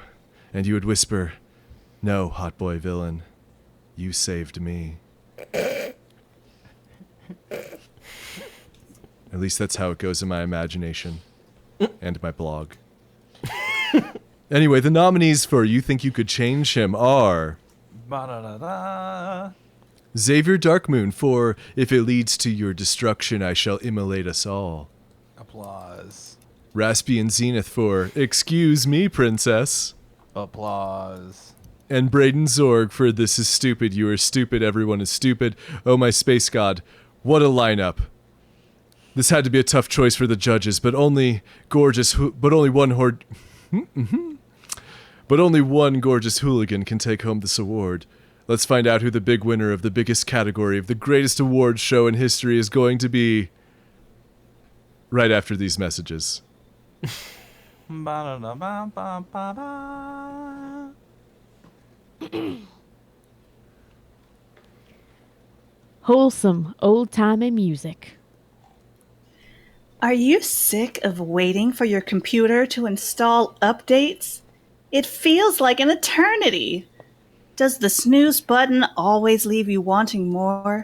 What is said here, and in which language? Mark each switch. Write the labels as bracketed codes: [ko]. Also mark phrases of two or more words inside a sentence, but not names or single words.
[en] And you would whisper, "No, hot boy villain. You saved me." At least that's how it goes in my imagination. And my blog. Anyway, the nominees for You Think You Could Change Him are... Ba-da-da-da. Xavier Darkmoon for If It Leads to Your Destruction, I Shall Immolate Us All. Applause. Raspian Zenith for Excuse Me, Princess. Applause. And Braden Zorg for This Is Stupid, You Are Stupid, Everyone Is Stupid. Oh my space god, what a lineup. This had to be a tough choice for the judges, but only one gorgeous hooligan can take home this award. Let's find out who the big winner of the biggest category of the greatest awards show in history is going to be right after these messages. Ba-da-da-ba-ba-ba-ba. Wholesome, old-timey music. Are you sick of waiting for your computer to install updates? It feels like an eternity. Does the snooze button always leave you wanting more?